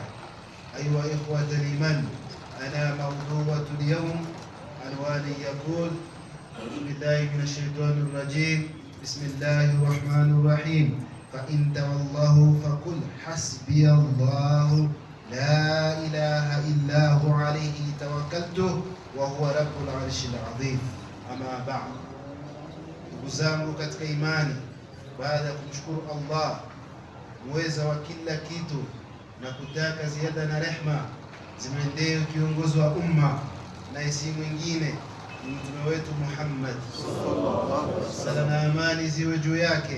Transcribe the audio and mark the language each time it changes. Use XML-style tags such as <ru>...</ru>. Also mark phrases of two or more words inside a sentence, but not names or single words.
<ar>أيها إخوة الإيمان، أنا موضوعة اليوم عنواني يقول: أعوذ بالله من الشيطان الرجيم، بسم الله الرحمن الرحيم. فإن تولوا فقل حسبي الله لا إله إلا هو عليه توكلت وهو رب العرش العظيم. أما بعد,</ar> <sw>ndugu zangu katika imani, baada ya kumshukuru Allah muweza wa kila kitu na kutaka ziada na rehma zimwendee kiongozi wa umma na si mwingine ni mtume wetu Muhammad</sw> <ar>صلى الله عليه وسلم,</ar> <sw>na amani ziwe juu yake.</sw>